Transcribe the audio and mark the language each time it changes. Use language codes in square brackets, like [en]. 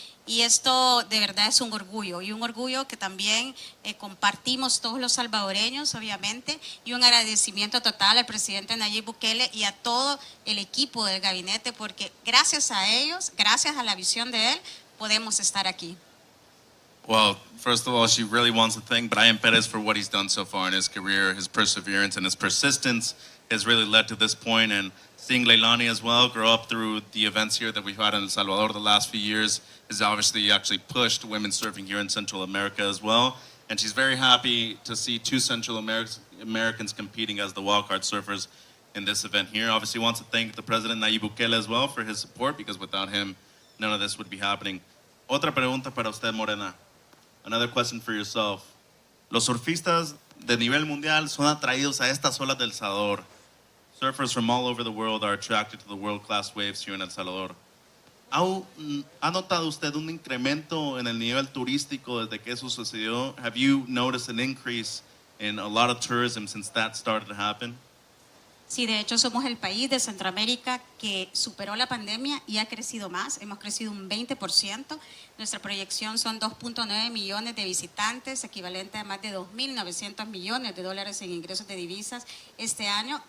[es] Y esto de verdad es un orgullo, y un orgullo que también compartimos todos los salvadoreños, obviamente, y un agradecimiento total al presidente Nayib Bukele y a todo el equipo del gabinete, porque gracias a ellos, gracias a la visión de él, podemos estar aquí. [en] Well, first of all, she really wants to thank Brian Perez for what he's done so far in his career. His perseverance and his persistence has really led to this point, and seeing Leilani as well grow up through the events here that we've had in El Salvador the last few years has obviously actually pushed women's surfing here in Central America as well. And she's very happy to see 2 Central Americans competing as the wildcard surfers in this event here. Obviously wants to thank the President Nayib Bukele as well for his support, because without him, none of this would be happening. [es] Otra pregunta para usted, Morena. [en] Another question for yourself. [es] Los surfistas de nivel mundial son atraídos a estas olas del Salvador. [en] Surfers from all over the world are attracted to the world-class waves here in El Salvador. [es] ¿Ha notado usted un incremento en el nivel turístico desde que eso sucedió? [en] Have you noticed an increase in a lot of tourism since that started to happen? [es] Sí, de hecho somos el país de Centroamérica que superó la pandemia y ha crecido más. Hemos crecido un 20%. Nuestra proyección son 2.9 millones de visitantes, equivalente a más de 2.900 millones de dólares en ingresos de divisas este año.